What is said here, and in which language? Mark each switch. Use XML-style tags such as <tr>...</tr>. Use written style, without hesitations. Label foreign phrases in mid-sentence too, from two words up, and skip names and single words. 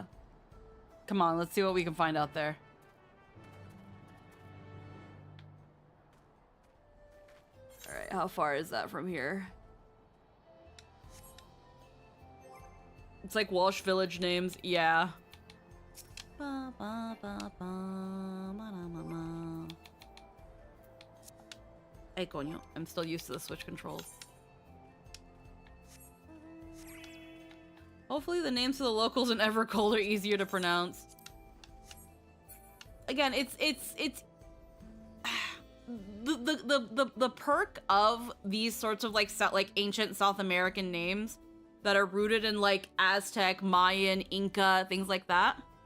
<en>Come on, let's see what we can find out there. Alright, how far is that from here? It's like Welsh village names, yeah. Ba, ba,</en> <es>Hey, coño.</es> <en>I'm still used to the Switch controls. Hopefully the names of the locals in Evercold are easier to pronounce. Again, it's the perk of these sorts of like ancient South American names that are rooted in like Aztec, Mayan, Inca, things like that.</en>